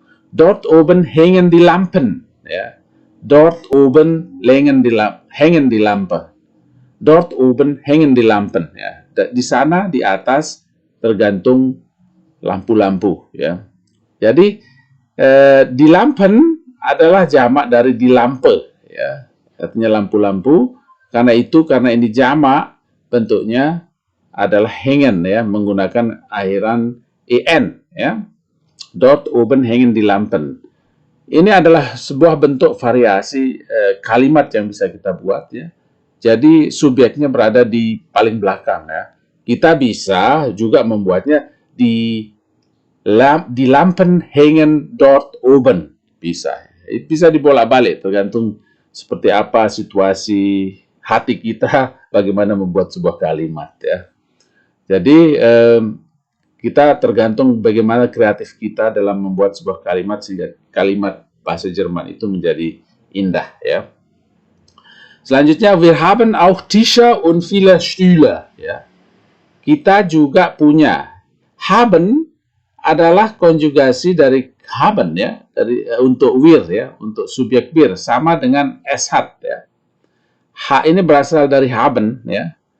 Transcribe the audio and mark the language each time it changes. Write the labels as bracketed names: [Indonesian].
[German] Dort oben hängen die Lampen, ya. Dort oben hängen die Lampen. Dort oben hängen die Lampen, ya. [Indonesian] Di sana di atas tergantung lampu-lampu, ya. Jadi di Lampen adalah jamak dari di lampe, ya. Artinya lampu-lampu. Karena ini jamak, bentuknya adalah hängen, ya, menggunakan akhiran en, ya. [German] Dort oben hängen die Lampen. [Indonesian] Ini adalah sebuah bentuk variasi kalimat yang bisa kita buat, ya. Jadi subjeknya berada di paling belakang, ya. Kita bisa juga membuatnya [German] die Lampen hängen dort oben. [Indonesian] Bisa dibolak-balik tergantung seperti apa situasi hati kita, bagaimana membuat sebuah kalimat ya. Jadi kita tergantung bagaimana kreatif kita dalam membuat sebuah kalimat sehingga kalimat bahasa Jerman itu menjadi indah ya. [German] Selanjutnya, wir haben auch Tische und viele Stühle ya. [Indonesian] Kita juga punya. Haben adalah konjugasi dari haben ya, dari untuk wir ya, untuk subjek wir sama dengan SH ya. H ini berasal dari haben ya.